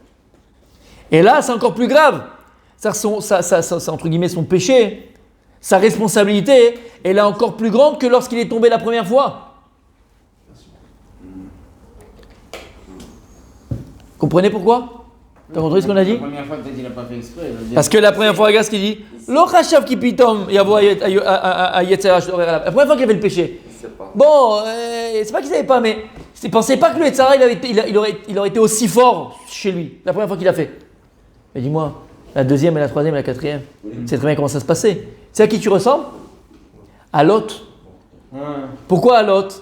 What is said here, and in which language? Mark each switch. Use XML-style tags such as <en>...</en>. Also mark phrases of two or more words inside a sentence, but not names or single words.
<fr>Et là, c'est encore plus grave. C'est entre guillemets son péché, sa responsabilité, elle est encore plus grande que lorsqu'il est tombé la première fois. Comprenez pourquoi? T'as compris ce qu'on a dit? La première fois, peut-être qu'il n'a pas fait exprès. Parce que la première fois, regarde ce qu'il dit.</fr> <he>לא חשב כי פתאום יבוא היצר הסורר עליו.</he> <fr>La première fois qu'il avait le péché. Bon, c'est pas qu'il savait pas, mais il pensait pas que le Yetzara il aurait été aussi fort chez lui. La première fois qu'il a fait. Mais dis-moi, la deuxième et la troisième et la quatrième, c'est très bien comment ça se passait. C'est à qui tu ressembles? À Lot. Pourquoi à Lot?</fr>